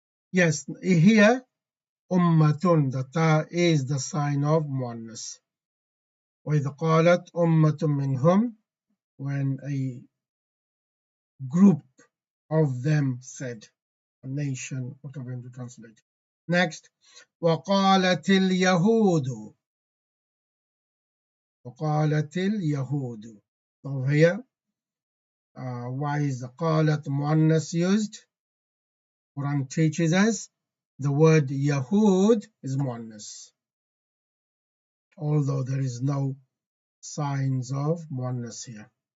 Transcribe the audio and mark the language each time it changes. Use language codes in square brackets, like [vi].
[en] Yes, here, ummatun, the ta is the sign of muannas. [ar] وَإِذْ قَالَتْ أُمَّةٌ مِّنْهُمْ, [en] when a group of them said, a nation, whatever you want to translate. [ar] Next, وَقَالَتِ الْيَهُودُ. وَقَالَتِ الْيَهُودُ. [en] Over here, why is قالت muannas used? Quran teaches us the word Yahud is muannas, although there is no signs of muannas here.